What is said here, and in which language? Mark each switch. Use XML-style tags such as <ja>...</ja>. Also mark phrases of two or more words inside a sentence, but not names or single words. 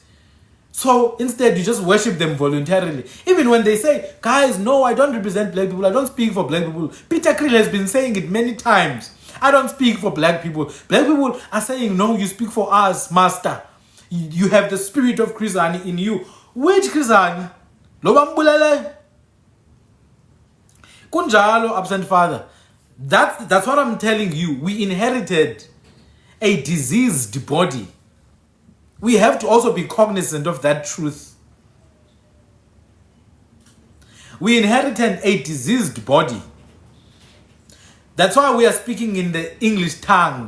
<en>So instead, you just worship them voluntarily. Even when they say, guys, no, I don't represent black people. I don't speak for black people. Peter Krill has been saying it many times. I don't speak for black people. Black people are saying, no, you speak for us, master. You have the spirit of Krizani in you.</en> <zu>Which Krizani? Lobambulele. Kunjalo,</zu> <en>absent father. That's what I'm telling you. We inherited a diseased body. we have to also be cognizant of that truth. We inherited a diseased body. That's why we are speaking in the English tongue.</en>